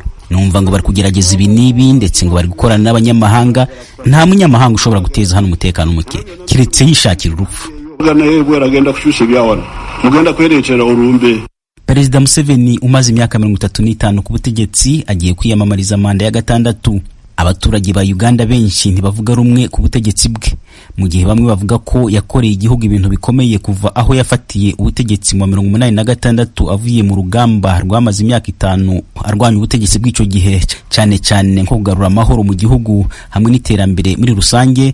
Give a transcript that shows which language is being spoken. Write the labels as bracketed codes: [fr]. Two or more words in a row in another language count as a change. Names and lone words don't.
[rw] Numva ngo bari kugerageza ibi nibi ndetse ngo bari gukorana n'abanyamahanga. Nta munyamahanga ushobora guteza hano umutekano muke kiretse yishakira urupfu. Perezida Museveni umaze imyaka 35 ku butegetsi agiye kwiyamamariza manda ya 6. Abaturage ba Uganda benshi ntibavuga rumwe ku butegetsi bwe, mu gihe bamwe bavuga ko yakoreye igihugu ibintu bikomeye kuva aho yafatiye ubutegetsi mu 1986 avuye mu rugamba rwamaze imyaka 5 arwanya ubutegetsi bw'icyo gihe, cyane cyane nko kugarura amahoro mu gihugu hamwe n'iterambere muri rusange.